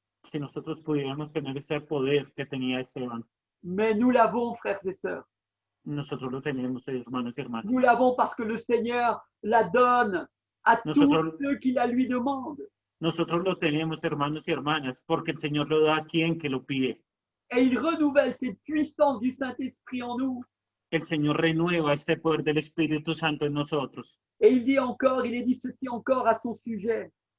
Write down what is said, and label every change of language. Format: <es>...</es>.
<es>Si nosotros pudiéramos tener ese poder que tenía Esteban,</es> <fr>Mais nous l'avons, frères et sœurs.</fr> <es>nosotros lo tenemos, hermanos y hermanas.</es> <fr>Nous l'avons parce que le Seigneur la donne à tous</fr> <es>Nosotros-</es> <fr>ceux qui la lui demandent.</fr> <es>Nosotros lo tenemos, hermanos y hermanas, porque el Señor lo da a quien que lo pide.</es> <fr>Et il renouvelle cette puissance du Saint-Esprit en nous.</fr> <es>El Señor renueva este poder del Espíritu Santo en nosotros.</es> <fr>Et il dit encore, il est dit ceci encore à son sujet.</fr>